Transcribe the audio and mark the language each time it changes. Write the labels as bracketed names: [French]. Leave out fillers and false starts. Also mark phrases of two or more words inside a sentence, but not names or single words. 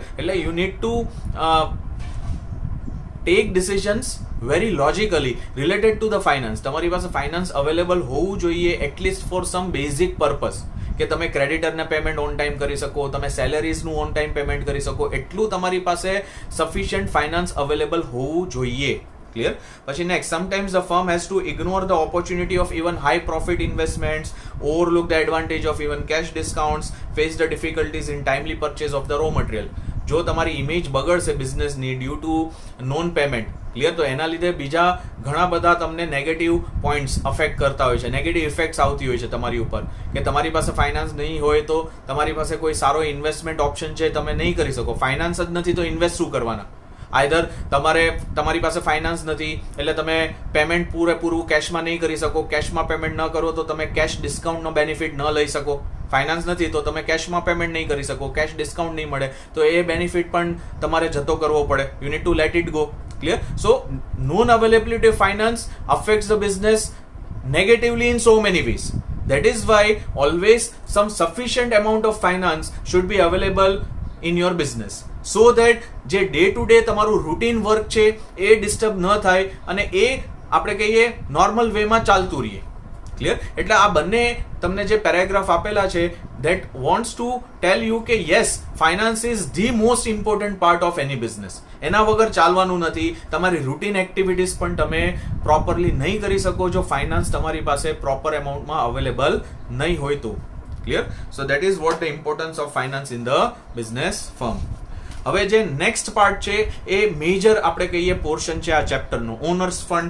[English] So you need to take decisions very logically related to the finance. [Gujarati] તમારી પાસે [English] finance available [Gujarati] હોવું જોઈએ [English] at least for some basic purpose, [Gujarati] કે તમે ક્રેડિટરને [English] payment on time [Gujarati] કરી શકો, તમે સેલેરીઝનું [English] on time payment [Gujarati] કરી શકો, એટલું તમારી પાસે [English] sufficient finance available [Gujarati] હોવું જોઈએ. [English] Clear? [Gujarati] પછી [English] next, sometimes the firm has to ignore the opportunity of even high profit investments, overlook the advantage of even cash discounts, face the difficulties in timely purchase of the raw material. [Gujarati] જો તમારી ઇમેજ બગડશે બિઝનેસની [English] due to non payment, [Gujarati] ક્લિયર, તો એના લીધે બીજા ઘણા બધા તમને [English] negative points [Gujarati] અફેક્ટ કરતા હોય છે, [English] negative effects [Gujarati] આવતી હોય છે તમારી ઉપર, કે તમારી પાસે ફાઇનાન્સ નહીં હોય તો તમારી પાસે કોઈ સારો [English] investment option [Gujarati] છે તમે નહીં કરી શકો. ફાઇનાન્સ જ નથી તો ઇન્વેસ્ટ શું કરવાના? આઈધર તમારી પાસે ફાઇનાન્સ નથી એટલે તમે પેમેન્ટ પૂરેપૂરું કેશમાં નહીં કરી શકો, કેશમાં પેમેન્ટ ન કરો તો તમે કેશ ડિસ્કાઉન્ટનો બેનિફિટ ન લઈ શકો. ફાઇનાન્સ નથી તો તમે કેશમાં પેમેન્ટ નહીં કરી શકો, [English] cash discount [Gujarati] નહીં મળે તો એ બેનિફિટ પણ તમારે જતો કરવો પડે. [English] You need to let it go. Clear? So non availability of finance affects the business negatively in so many ways. That is why always some sufficient amount of finance should be available in your business, so that [Gujarati] જે ડે ટુ ડે તમારું રૂટીન વર્ક છે એ ડિસ્ટર્બ ન થાય અને એ આપણે કહીએ નોર્મલ વેમાં ચાલતું રહીએ. ક્લિયર? એટલે આ બંને તમને જે પેરેગ્રાફ આપેલા છે [English] that wants to tell you કે yes, finance is the most important part of any business. [Gujarati] એના વગર ચાલવાનું નથી. તમારી [English] routine activities [Gujarati] પણ તમે પ્રોપરલી નહીં કરી શકો જો ફાઇનાન્સ તમારી પાસે પ્રોપર એમાઉન્ટમાં અવેલેબલ નહીં હોય તો. [English] Clear? So that is what the importance of finance in the business firm. [Gujarati] હવે જે [English] next part [Gujarati] છે એ મેજર આપણે કહીએ પોર્શન છે આ ચેપ્ટરનું, [English] owners fund.